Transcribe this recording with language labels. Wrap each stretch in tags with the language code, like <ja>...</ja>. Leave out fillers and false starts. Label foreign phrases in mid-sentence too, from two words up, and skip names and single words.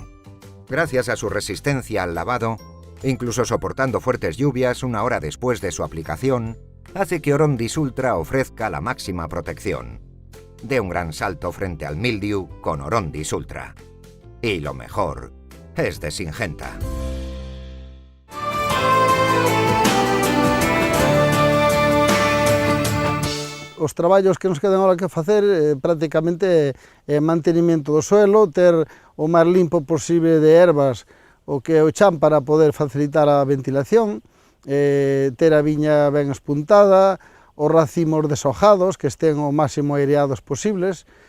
<es>Gracias a su resistencia al lavado, incluso soportando fuertes lluvias 1 hora después de su aplicación, hace que Orondis Ultra ofrezca la máxima protección. De un gran salto frente al mildiu con Orondis Ultra. Y lo mejor es de Syngenta.</es> <gl>Os traballos que nos quedan agora que facer prácticamente é mantenimento do suelo, ter o máis limpo posible de ervas o que é o chan para poder facilitar a ventilación, ter a viña ben espuntada, os</gl> <es>racimos deshojados</es> <gl>que estén o máximo aireados posibles,</gl>